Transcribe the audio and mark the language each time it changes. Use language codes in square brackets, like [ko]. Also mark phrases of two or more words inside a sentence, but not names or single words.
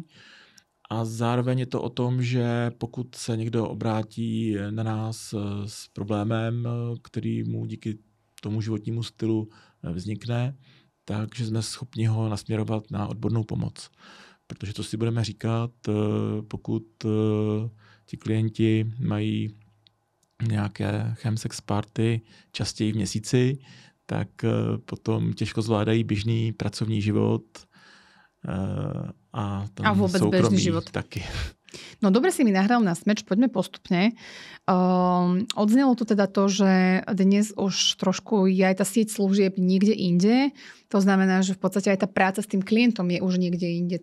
[cs] A zároveň je to o tom, že pokud se někdo obrátí na nás s problémem, který mu díky tomu životnímu stylu vznikne, takže jsme schopni ho nasměrovat na odbornou pomoc. Protože to si budeme říkat, pokud ti klienti mají nějaké chemsex party častěji v měsíci, tak potom těžko zvládají běžný pracovní život a [sk] vôbec bežný život [cs] taky. [sk] No dobre si mi nahral na smeč, poďme postupne. Odznelo tu teda to, že dnes už trošku je aj tá sieť služieb niekde inde. To znamená, že v podstate aj tá práca s tým klientom je už niekde inde.